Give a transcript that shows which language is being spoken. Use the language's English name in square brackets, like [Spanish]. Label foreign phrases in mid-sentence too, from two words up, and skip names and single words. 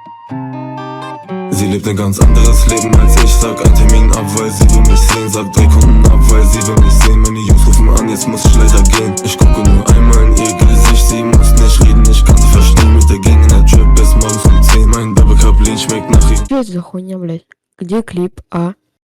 [German] Sie lebt ein ganz anderes Leben als ich. Sag ein Termin ab, weil sie will mich sehen. Sag 3 Kunden ab, weil sie will mich sehen. Meine Jungs rufen an, jetzt muss ich leider gehen. Ich gucke nur einmal in ihr Gesicht. Sie muss nicht reden, ich kann sie verstehen. Mit der Gang in der Trap bis morgens um 10. Mein [English] Double Cup Lean [German] schmeckt nach... [Russian] Что это за хуйня, блядь? Где клип, а?